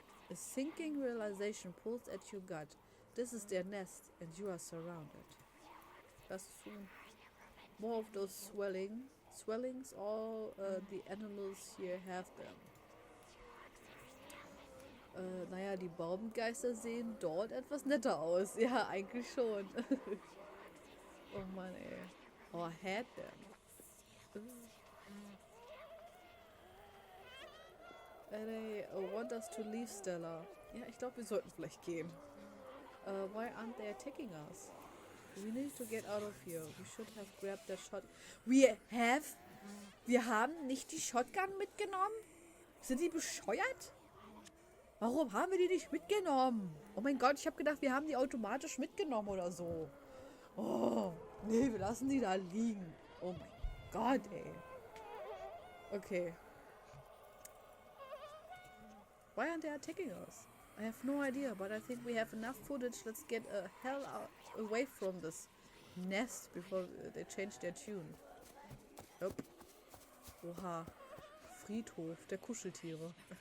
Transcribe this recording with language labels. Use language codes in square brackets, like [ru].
[en] A sinking realization pulls at your gut. This is their nest and you are surrounded. Just soon. More of those swellings, all the animals here have them. [de] Naja, die Baumgeister sehen dort etwas netter aus. Ja, eigentlich schon. Oh Mann, ey. [en] Oh, I had them. They want us to leave, Stella. [de] Ja, ich glaube, wir sollten vielleicht gehen. [en] Why aren't they attacking us? We need to get out of here. We should have grabbed the shot. [de] Wir haben nicht die Shotgun mitgenommen? Sind die bescheuert? Warum haben wir die nicht mitgenommen? Oh mein Gott, ich habe gedacht, wir haben die automatisch mitgenommen oder so. Oh, nee, wir lassen die da liegen. Oh mein Gott, ey. Okay. [en] Why aren't they attacking us? I have no idea, but I think we have enough footage. Let's get a hell away from this nest before they change their tune. Nope. Oha. [de] Friedhof der Kuscheltiere.